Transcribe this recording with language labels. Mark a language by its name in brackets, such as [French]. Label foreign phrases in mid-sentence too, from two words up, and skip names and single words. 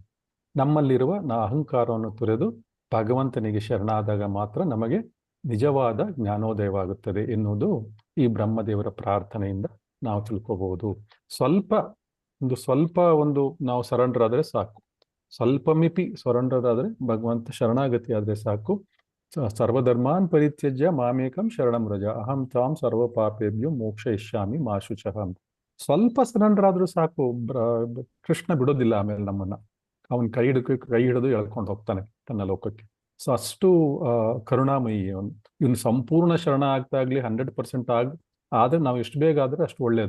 [Kannada] ನಮ್ಮಲ್ಲಿರುವ ಅಹಂಕಾರವನ್ನು ತೊರೆದು ಭಗವಂತನಿಗೆ ಶರಣಾದಾಗ ಮಾತ್ರ ನಮಗೆ ನಿಜವಾದ ಜ್ಞಾನೋದಯವಾಗುತ್ತದೆ ಎನ್ನುವುದು ಈ ಬ್ರಹ್ಮದೇವರ ಪ್ರಾರ್ಥನೆಯಿಂದ ನಾವು ತಿಳ್ಕೋಬಹುದು. ಸ್ವಲ್ಪ ನಾವು ಸರೆಂಡರ್ ಆದ್ರೆ ಸಾಕು, ಸ್ವಲ್ಪ ಮಿಪಿ ಸರೆಂಡರ್ ಆದ್ರೆ ಭಗವಂತ ಶರಣಾಗತಿ ಆದ್ರೆ ಸಾಕು. [Sanskrit] ಸರ್ವಧರ್ಮಾನ್ ಪರಿತ್ಯಜ್ಯ ಮಾಮೇಕಂ ಶರಣಂ ರಜ ಅಹಂ ತಾಂ ಸರ್ವ ಪಾಪೇಭ್ಯೋ ಮೋಕ್ಷಯಿಷ್ಯಾಮಿ ಮಾ ಶುಚಃ. [Kannada] ಸ್ವಲ್ಪ ಸರೆಂಡರ್ ಆದ್ರೂ ಸಾಕು, ಕೃಷ್ಣ ಬಿಡೋದಿಲ್ಲ. ಆಮೇಲೆ ನಮ್ಮನ್ನ ಅವನ್ ಕೈ ಹಿಡಿದು ಎಳ್ಕೊಂಡು ಹೋಗ್ತಾನೆ ತನ್ನ ಲೋಕಕ್ಕೆ. ಸೊ ಅಷ್ಟು ಕರುಣಾಮಯಿ ಅವನು. ಇವನು ಸಂಪೂರ್ಣ ಶರಣ ಆಗ್ತಾಗ್ಲಿ 100% ಆದರೆ ನಾವು ಎಷ್ಟು ಬೇಗ ಆದರೆ ಅಷ್ಟು ಒಳ್ಳೆಯದು.